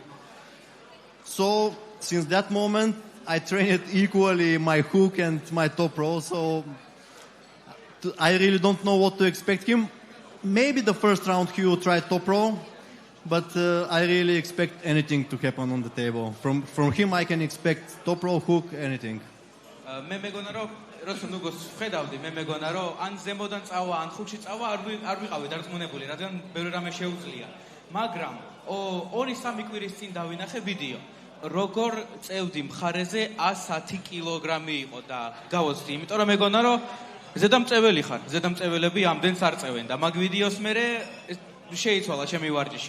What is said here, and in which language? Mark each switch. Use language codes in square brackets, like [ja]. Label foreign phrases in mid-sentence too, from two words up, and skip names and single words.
[en] So, since that moment, I trained equally my hook and my top row. So, I really don't know what to expect him. Maybe the first round he will try top row, but I really expect anything to happen on the table. From him, I can expect top row, hook, anything. [ka] მე მეგონა რომ როცა ნუგოს ხედავდი, მე მეგონა რომ ან ზემოდან წავა, ან ხუთში წავა, არ ვიყავი დარწმუნებული, რადგან ბევრი რამე შეუძლია. მაგრამ 2-3 კვირის წინ დავინახე ვიდეო. როგორ წევდი მხარეზე 110 კილოგრამი იყო და გავოცდი, იმიტომ რომ მეგონა რომ ზედამწეველი ხარ, ზედამწეველები ამდენს არ წევენ და მაგ ვიდეოს მერე შეიცვალა ჩემი ვარჯიში.